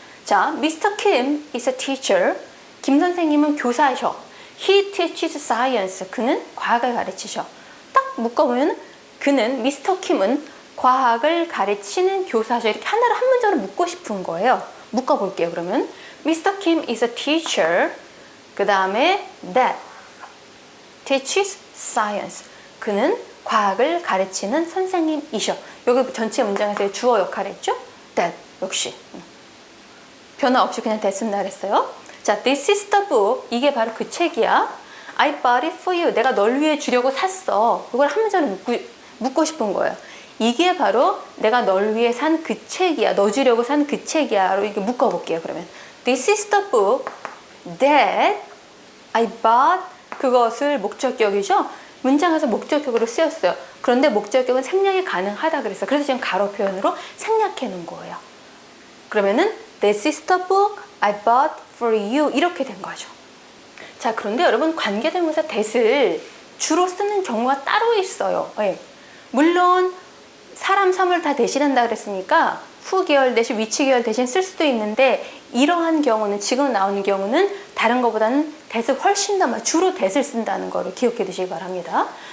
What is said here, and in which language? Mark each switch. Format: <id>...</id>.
<en>자, Mr. Kim is a teacher.</en> <ko>김 선생님은 교사셔.</ko> <en>He teaches science.</en> <ko>그는 과학을 가르치셔. 딱 묶어보면 그는 Mr. Kim은 과학을 가르치는 교사셔. 이렇게 하나를 한 문장으로 묶고 싶은 거예요. 묶어볼게요. 그러면</ko> <en>Mr. Kim is a teacher.</en> <ko>그 다음에</ko> <en>that teaches science.</en> <ko>그는 과학을 가르치는 선생님이셔. 여기 전체 문장에서 주어 역할을 했죠? that 역시 변화 없이 그냥 됐습니다 그랬어요.</ko> <en>자, this is the book.</en> <ko>이게 바로 그 책이야.</ko> <en>I bought it for you.</en> <ko>내가 널 위해 주려고 샀어. 이걸 한 문장으로 묻고 싶은 거예요. 이게 바로 내가 널 위해 산 그 책이야. 너 주려고 산 그 책이야. 로 이렇게 묶어볼게요. 그러면</ko> <en>this is the book that I bought.</en> <ko>그것을 목적격이죠. 문장에서 목적격으로 쓰였어요. 그런데 목적격은 생략이 가능하다 그랬어요. 그래서 지금 가로 표현으로 생략해 놓은 거예요. 그러면은</ko> <en>This is the book I bought for you.</en> <ko>이렇게 된 거죠. 자, 그런데 여러분 관계대명사 that을 주로 쓰는 경우가 따로 있어요. 네. 물론 사람, 사물 다 대신한다 그랬으니까 후계열 대신 위치계열 대신 쓸 수도 있는데 이러한 경우는 지금 나오는 경우는 다른 것보다는 that을 훨씬 더 주로 that을 쓴다는 거를 기억해 두시기 바랍니다.</ko>